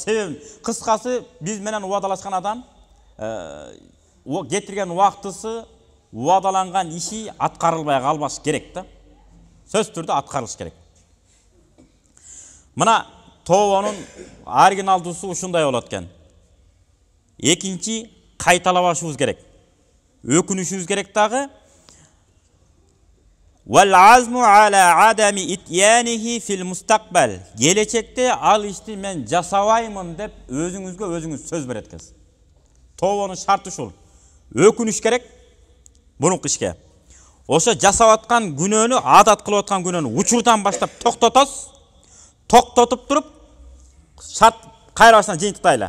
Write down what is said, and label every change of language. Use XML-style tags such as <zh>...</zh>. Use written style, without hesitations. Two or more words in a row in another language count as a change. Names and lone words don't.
<ky>Себеби кыскасы биз менен убадалашкан адам кетирген убактысы, убадаланган иши аткарылбай калбаш керек да. Сөз түрдө аткарылыш керек. Мына тобонун оригиналдуусу ушундай болот экен. Экинчи кайталабашыбыз керек. Өкүнүшүбүз керек дагы.</ky> <ar>والعزم على عدم إتيانه في المستقبل.</ar> <ky>Келечекте ал ишти мен жасабаймын деп өзүңүзгө өзүңүз сөз берет экенсиз. Тобонун шарты ушул. Өкүнүш керек. Бурунку ишке. Ошо жасап аткан күнөөнү, адат кылып аткан күнөөнү учурдан баштап токтотосуз. Токтотуп туруп, шарт кайра башынан жыйынтыктайлы.</ky>